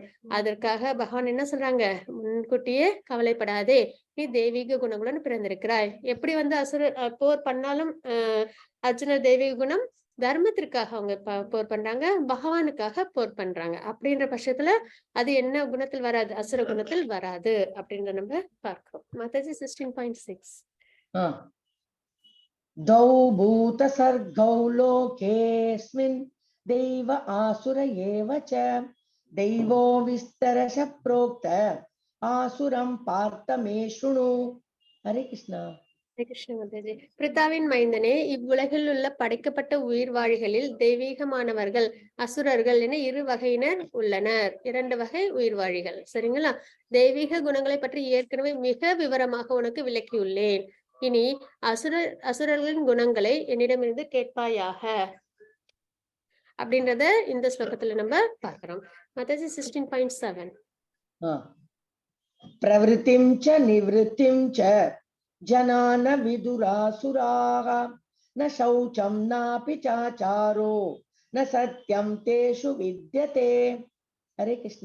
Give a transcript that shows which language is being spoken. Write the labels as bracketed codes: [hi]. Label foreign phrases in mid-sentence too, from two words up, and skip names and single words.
[sa] அதற்காக பகவான் என்ன சொல்றாங்க, முன்கூட்டியே கவலைப்படாதே, நீ தெய்வீக குணங்களுடன் பிறந்திருக்கிறாய். எப்படி வந்து போர் பண்ணாலும் அர்ஜுனர் தெய்வீக குணம், தர்மத்திற்காக அவங்க போர் பண்றாங்க, பகவானுக்காக போர் பண்றாங்க. அப்படின்ற பட்சத்துல அது என்ன குணத்தில் வராது, அசுர குணத்தில் வராது அப்படின்றத நம்ம பார்க்கிறோம். மாதாஜி 16.6. द्वौ भूतसर्गौ लोकेऽस्मिन् दैव आसुर एव च दैवो विस्तरश प्रोक्त आसुरं पार्थ मे शृणु. हरे कृष्णा. [ta] கிருஷ்ண மாதாஜி. பிரித்தாவின் மைந்தனே, இவ்வுலகில் உள்ள படைக்கப்பட்ட உயிர் வாழிகளில் தெய்வீகமானவர்கள், அசுரர்கள் என இரு வகையினர் உள்ளனர். 2 வகை உயிர்வாழிகள். சரிங்களா? தெய்வீக குணங்களை பற்றி ஏற்கனவே மிக விவரமாக உனக்கு விளக்கியுள்ளேன். இனி அசுரர்களின் குணங்களை என்னிடமிருந்து கேட்பாயாக அப்படின்றத இந்த ஸ்லோகத்துல நம்ம பார்க்கிறோம். மாதாஜி 16.7. [sa] प्रवृत्तिं च निवृत्तिं च जनान विदुरासुराः न शौचं नापि चाचारो न सत्यं तेषु विद्यते. हरे कृष्णा.